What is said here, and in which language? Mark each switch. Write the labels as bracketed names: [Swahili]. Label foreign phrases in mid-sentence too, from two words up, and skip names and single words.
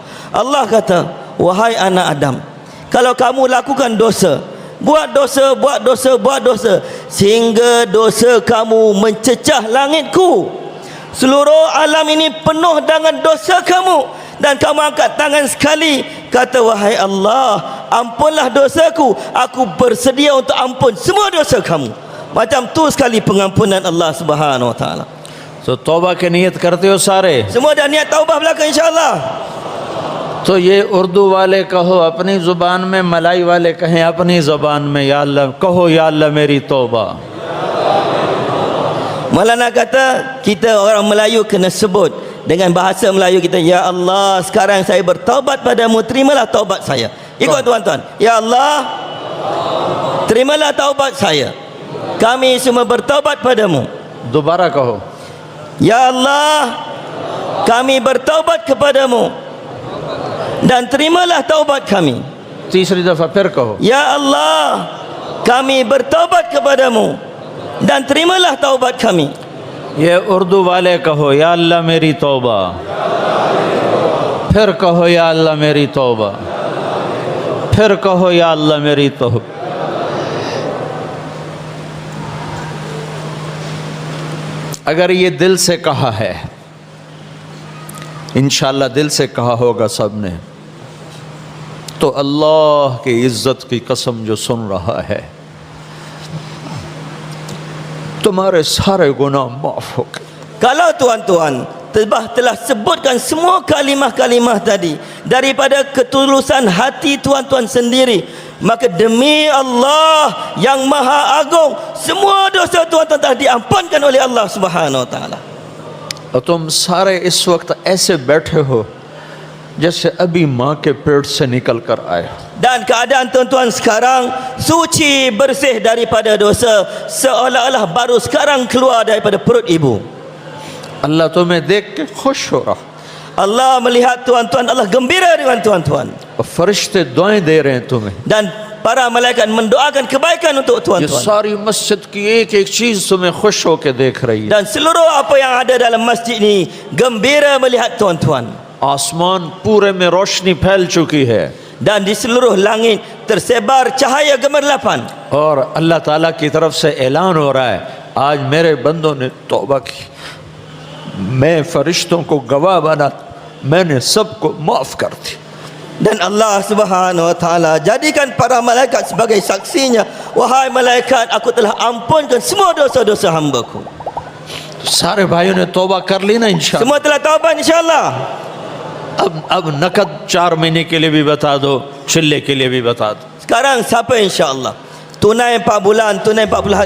[Malay] Allah kata, wahai anak Adam, kalau kamu lakukan dosa, buat dosa, buat dosa, buat dosa, sehingga dosa kamu mencecah langitku, seluruh alam ini penuh dengan dosa kamu, dan kamu angkat tangan sekali, kata, wahai Allah, ampunlah dosaku, aku bersedia untuk ampun semua dosa kamu. Macam tu sekali pengampunan Allah [Arabic] سبحانه وتعالى. [Hindi] तो तौबा की नीयत करते हो सारे? [Malay] Semua dah niat taubah belaka insya-Allah. [Hindi] तो ये उर्दू वाले कहो अपनी ज़ुबान में, मलाई वाले कहें अपनी ज़ुबान में, या अल्लाह कहो, या अल्लाह मेरी तौबा। [Malay] Maulana kata, kita orang Melayu kena sebut dengan bahasa Melayu kita, ya Allah, sekarang saya bertaubat padamu, terimalah taubat saya. Ikut tuan-tuan, ya Allah, terimalah taubat saya, kami semua bertaubat padamu. [Hindi] दोबारा कहो, [Malay] Ya Allah, kami bertaubat kepadamu dan terimalah taubat kami. [Hindi] तीसरी दफ़ा फिर कहो, [Malay] Ya Allah, kami bertaubat kepadamu dan terimalah taubat kami. [Hindi] ये उर्दू वाले कहो, या अल्लाह मेरी तौबा, फिर कहो, या अल्लाह मेरी तौबा, फिर कहो, या अल्लाह मेरी तौबा। अगर ये दिल से कहा है, इंशाअल्लाह दिल से कहा होगा सब ने, तो अल्लाह की इज़्ज़त की कसम जो सुन रहा है, तो तुम्हारे सारे गुनाह माफ हो गए। [Malay] Kalau tuan-tuan telah sebutkan semua kalimah-kalimah tadi daripada ketulusan hati tuan-tuan sendiri, maka demi Allah yang Maha Agung, semua dosa tuan-tuan telah diampunkan oleh Allah [Arabic] سبحانه وتعالى. [Hindi] और तुम सारे इस वक्त ऐसे बैठे हो जैसे अभी माँ के पेट से निकल कर आए हो। [Malay] Dan keadaan tuan-tuan sekarang suci, bersih daripada dosa, seolah-olah baru sekarang keluar daripada perut ibu. [Hindi] अल्लाह तुम्हें देख के खुश हो रहा, [Malay] Allah melihat tuan-tuan, Allah gembira dengan tuan-tuan, [Hindi] और फरिश्ते दुआएं दे रहे हैं तुम्हें। [Malay] dan para malaikat mendoakan kebaikan untuk [Hindi] ये [Malay] tuan-tuan. [Hindi] सारी मस्जिद की एक एक चीज तुम्हें खुश होकर देख रही है। [Malay] Dan seluruh apa yang ada dalam masjid ini gembira melihat tuan-tuan. [Hindi] आसमान पूरे में रोशनी फैल चुकी है [Malay] Dan di seluruh langit tersebar cahaya gemerlapan. [Hindi] और अल्लाह ताला की तरफ से ऐलान हो रहा है, आज मेरे बंदों ने तौबा की, मैं फरिश्तों को गवाह बना, मैंने सबको माफ कर दी। [Malay] Dan Allah [Arabic] سبحانه وتعالى [Malay] jadikan para malaikat sebagai saksinya, wahai malaikat, aku telah ampunkan semua dosa-dosa hamba-Ku. [Hindi] सारे भाइयों ने तौबा कर ली ना इंशाअल्लाह। [Malay] Semua telah taubat insya-Allah. [Hindi] अब नकद 4 महीने के लिए भी बता दो, चिल्ले के लिए भी बता दो। [Malay] Sekarang siapa insya-Allah? Tunai 4 bulan, tunai 40 hari